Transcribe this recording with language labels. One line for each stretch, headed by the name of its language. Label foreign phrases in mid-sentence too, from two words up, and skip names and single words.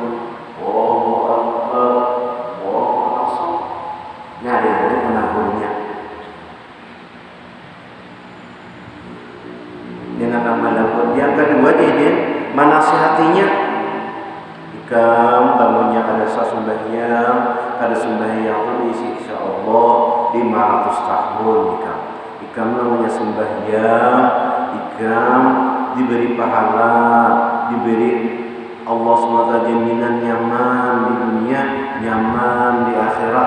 Arabic: Allahu Akbar, Allahu Akbar.
Indonesian: Nah, dia menabungnya dengan nama lembut. Yang kedua dia menasihatinya.
Banjar: Kamunya kada sembahyang itu disiksa Allah 500 tahun. Ikam namanya sembahyang, ikam diberi pahala, diberi Allah SWT jaminan nyaman di dunia, nyaman di akhirat.